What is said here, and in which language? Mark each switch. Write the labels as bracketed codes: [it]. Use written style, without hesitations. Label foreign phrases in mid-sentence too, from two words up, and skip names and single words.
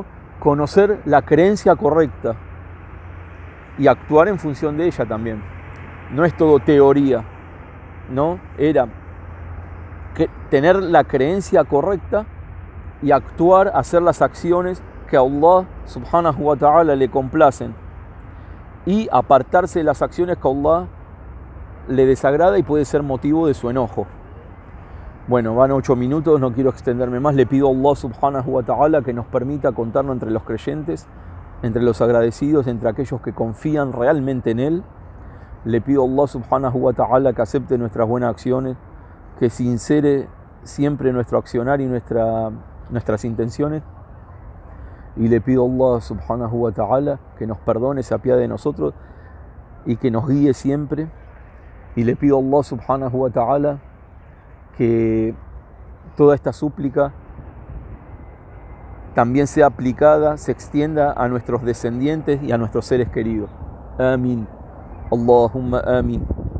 [es] Conocer la creencia correcta y actuar en función de ella también. No es todo teoría, ¿no? Era tener la creencia correcta y actuar, hacer las acciones que a Allah [ar] سبحانه وتعالى [es] le complacen, y apartarse de las acciones que a Allah le desagrada y puede ser motivo de su enojo. Bueno, van 8 minutos, no quiero extenderme más. Le pido a Allah [ar] سبحانه وتعالى [es] que nos permita contarnos entre los creyentes, entre los agradecidos, entre aquellos que confían realmente en Él. Le pido a Allah [ar] سبحانه وتعالى [es] que acepte nuestras buenas acciones, que sincere siempre nuestro accionar y nuestras intenciones. Y le pido a Allah [ar] سبحانه وتعالى [es] que nos perdone, se apiade de nosotros y que nos guíe siempre. Y le pido a Allah [ar] سبحانه وتعالى [es] que toda esta súplica también sea aplicada, se extienda a nuestros descendientes y a nuestros seres queridos. [ar] آمين. اللهم آمين.